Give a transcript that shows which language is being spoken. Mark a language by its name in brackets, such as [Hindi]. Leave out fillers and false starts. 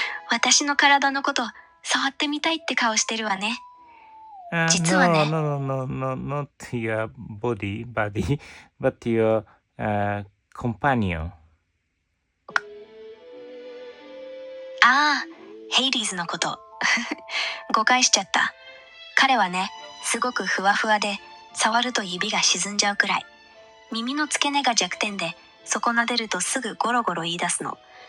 [Japanese] 私の体のこと触ってみたいって顔してるわね。実はね。 [English] No, not your body, but your companion. [Japanese] ああ、ヘイディーズのこと。誤解しちゃった。彼はね、すごくふわふわで、触ると指が沈んじゃうくらい。耳の付け根が弱点で、そこ撫でるとすぐゴロゴロ言い出すの。